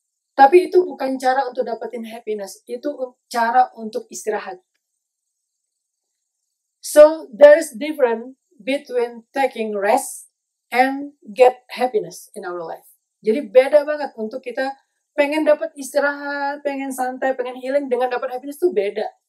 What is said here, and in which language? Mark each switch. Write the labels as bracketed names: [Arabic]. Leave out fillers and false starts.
[Indonesian] Tapi itu bukan cara untuk dapetin happiness, itu cara untuk istirahat. [English] So there is difference between taking rest and get happiness in our life. [Indonesian] Jadi beda banget untuk kita pengen dapat istirahat, pengen santai, pengen healing dengan dapat happiness itu beda.